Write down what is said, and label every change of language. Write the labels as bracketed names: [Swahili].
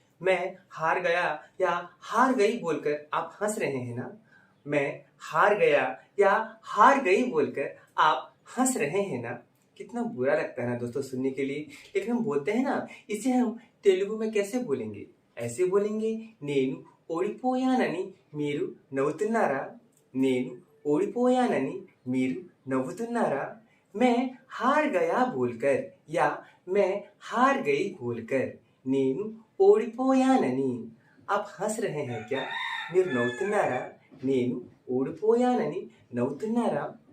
[Hindi] मैं हार गया या हार गई बोलकर आप हंस रहे हैं ना। मैं हार गया या हार गई बोलकर आप हंस रहे हैं ना। कितना बुरा लगता है ना दोस्तों सुनने के लिए, लेकिन हम बोलते हैं ना। इसे हम तेलुगु में कैसे बोलेंगे? ऐसे बोलेंगे, [Telugu] నేను ఓడిపోయానని మీరు నవ్వుతున్నారా? నేను ఓడిపోయానని మీరు నవ్వుతున్నారా? [Hindi] मैं हार गया बोलकर या मैं हार गई बोलकर [Telugu] నేను ఓడిపోయానని [Hindi] आप हंस रहे हैं क्या? [Telugu] మీరు నవ్వుతున్నారా? నేను ఓడిపోయానని నవ్వుతున్నారా?